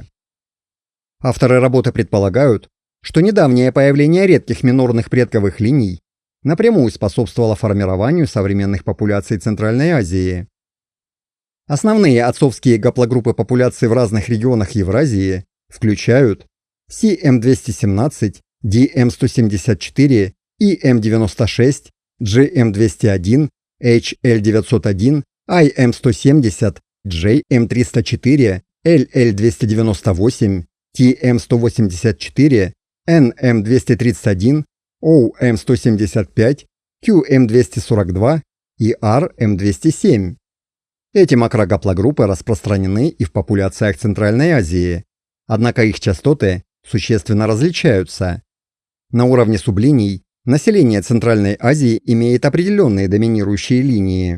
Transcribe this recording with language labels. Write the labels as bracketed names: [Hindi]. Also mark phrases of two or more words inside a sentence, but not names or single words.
[Russian] Авторы работы предполагают, что недавнее появление редких минорных предковых линий напрямую способствовало формированию современных популяций Центральной Азии. Основные отцовские гаплогруппы популяций в разных регионах Евразии включают CM217, DM174, EM96, GM201, HL901, IM170, JM304, LL298, TM184, NM231, OM175, QM242 и RM207. Эти макрогаплогруппы распространены и в популяциях Центральной Азии, однако их частоты существенно различаются. На уровне сублиний население Центральной Азии имеет определенные доминирующие линии.